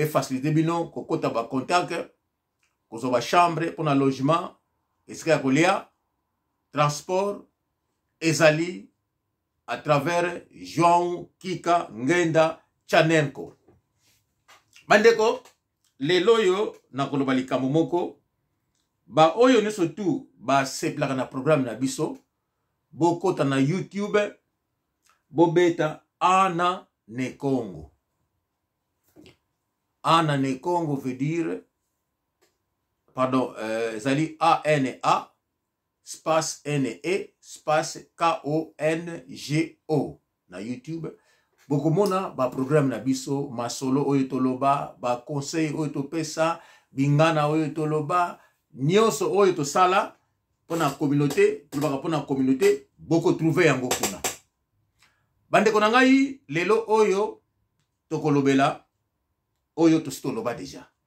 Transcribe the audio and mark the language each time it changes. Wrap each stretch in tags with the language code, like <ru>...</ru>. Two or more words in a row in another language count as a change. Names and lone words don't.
<ln>faciliter bino ko kota ba contact ko zo ba chambre pona logement esika kolia transport ezali</ln> <fr>à travers</fr> <ln>Juan Okika Ngenda Charnenko bandeko lelo yo na koloba likambo moko ba oyo ne surtout ba seplaka na programme na biso bokota na YouTube bobeta Ana ne Congo. Ana ne Congo</ln> <fr>veut dire pardon</fr> <ln>zali ANA space NE space KONGO na YouTube bokomona ba programme na biso masolo oyo toloba ba conseil oyo topesa bingana oyo toloba nyonso oyo tosala pona communauté tolobaka pona communauté boko trouver yango kuna bandeko na ngai lelo oyo tokolobela oyo tositoloba déjà</ln>